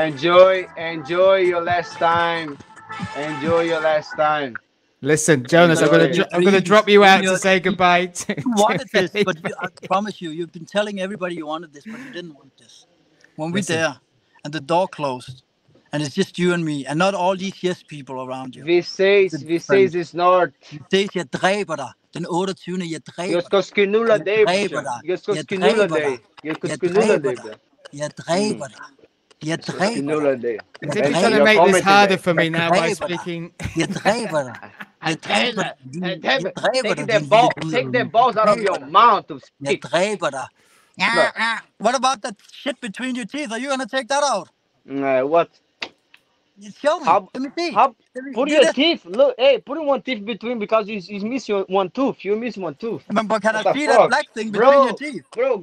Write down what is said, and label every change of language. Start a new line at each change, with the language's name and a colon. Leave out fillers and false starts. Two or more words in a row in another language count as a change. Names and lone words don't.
English: Enjoy your last time. Enjoy your last time. Listen, Jonas, Enjoy it. I'm gonna Dreams drop you in out your to say goodbye to You wanted this, but Felipe. I promise you, you've been telling everybody you wanted this, but you didn't want this. When we're Listen. there and the door closed and it's just you and me and not all these yes people around you.
Danish: Vi ses i snart. Vi ses, jeg dræber dig. Den 28. Jeg dræber
Swedish: Jag ska knulla
Danish: Jeg
Swedish: dig
Danish: dræber
Swedish: brorsan.
Danish: dig.
Swedish: Jag ska
Danish: Jeg
Swedish: knulla
Danish: dræber
Swedish: dig.
Danish: dig.
Swedish: Jag ska
Danish: Jeg
Swedish: knulla
Danish: dræber
Swedish: dig
Danish: dig.
Swedish: bror.
Danish: Jeg dræber dig. Jeg
Swedish: Jag ska
Danish: dræber
Swedish: knulla dig.
Danish: dig.
English: As
Danish: Jeg
English: if he's trying to
Swedish: Jag
English: make
Swedish: kommer
English: this
Swedish: till
English: harder
Swedish: dig.
English: for me
Danish: Jeg
English: now by
Danish: dræber dig.
English: speaking.
Danish: Jeg dræber dig. Jeg dræber dig. Jeg dræber
English: Take
Danish: dig,
English: take the balls out of your mouth to
Danish: Jeg
English: speak.
Danish: dræber dig.
English: What about that shit between your teeth? Are you gonna take that out? What? Show me. How? Let me see. How? Let me Put do your this. teeth. Look, hey, put one teeth between because you miss your one tooth. You miss one tooth. But can I What the see that fuck, black thing between your teeth? Bro,